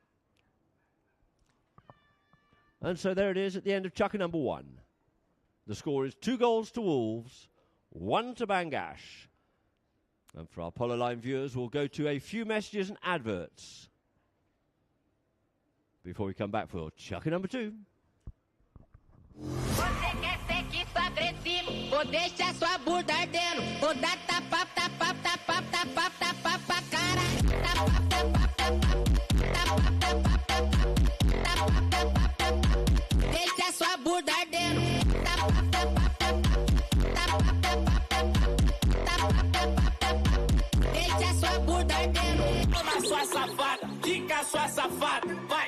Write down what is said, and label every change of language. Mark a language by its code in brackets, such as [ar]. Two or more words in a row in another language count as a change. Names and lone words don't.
[en] And so there it is at the end of Chukker number 1. The score is 2 goals to Wolves, 1 to Bangash. And for our Polo Line viewers, we'll go to a few messages and adverts before we come back for Chukker number 2. [pt] Você quer sexo agressivo, ou deixa sua bunda ardendo, ou dá tapa, tapa, tapa, tapa, tapa, tapa, cara. Tapa, tapa, tapa, tapa, tapa, tapa, tapa, tapa, deixa sua bunda ardendo. Tapa, tapa, tapa, tapa, tapa, tapa, tapa, deixa sua bunda ardendo. Toma sua safada, fica sua safada, vai.